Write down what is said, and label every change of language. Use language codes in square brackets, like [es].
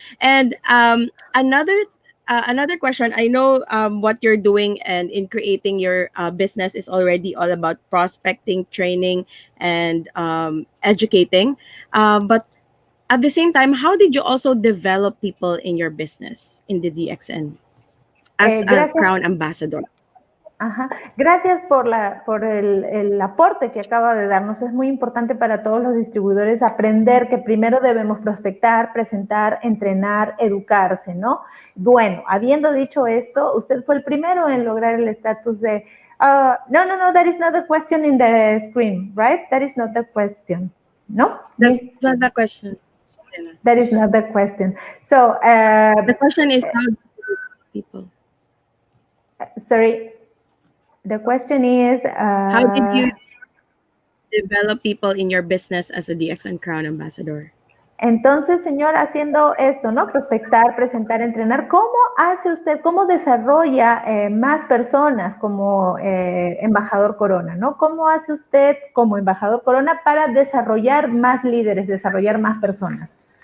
[en] And another question. I know what you're doing and in creating your business is already all about prospecting, training, and educating. But at the same time, how did you also develop people in your business in the DXN as a [es] Gracias. [en] crown ambassador? [es] Ajá. Gracias por el aporte que acaba de darnos. Es muy importante para todos los distribuidores aprender que primero debemos prospectar, presentar, entrenar, educarse, ¿no? Bueno, habiendo dicho esto, usted fue el primero en lograr el estatus de... [en] no, that is not the question in the screen, right? That is not the question, [es] ¿no? [en] That's not the question. That is not the question. So... the question is how do you people? Sorry. The question is... how did you develop people in your business as a DXN Crown Ambassador? [es] Entonces, señor, haciendo esto, ¿no? Prospectar, presentar, entrenar, ¿cómo hace usted, cómo desarrolla más personas como embajador Corona, ¿no? ¿Cómo hace usted como embajador Corona para desarrollar más líderes, desarrollar más personas?